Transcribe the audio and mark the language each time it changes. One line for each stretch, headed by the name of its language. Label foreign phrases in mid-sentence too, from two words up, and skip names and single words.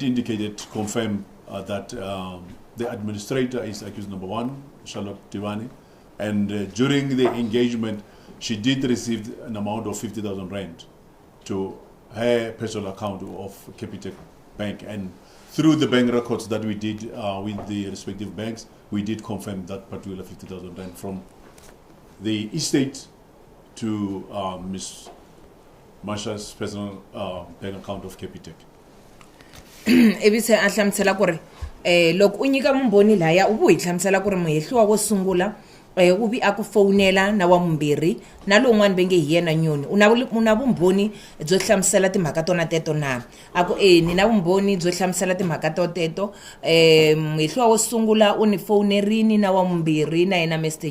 English: indicate, confirm that the administrator is accused number 1, Charlotte Tibana, and during the engagement, she did receive an amount of 50,000 rand to her personal account of Capitec Bank, and through the bank records that we did with the respective banks, we did confirm that particular 50,000 rand from the estate to Ms. Masha's personal bank account of Capitec.
Tsonga: Evise a hlamusela ku ri loko u nyika mumbhoni laya u vu hi hlamusela ku ri muhehliwa wo sungula u vi a ku fowunela na wa mumbirhi na lowun'wana ve nge hi yena Nyoni u na vumbhoni byo hlamusela timhaka tona teto na a ku ni na vumbhoni byo hlamusela timhaka to teto muhehliwa wo sungula u ni fowunerini na wa mumbirhi na yena Mr.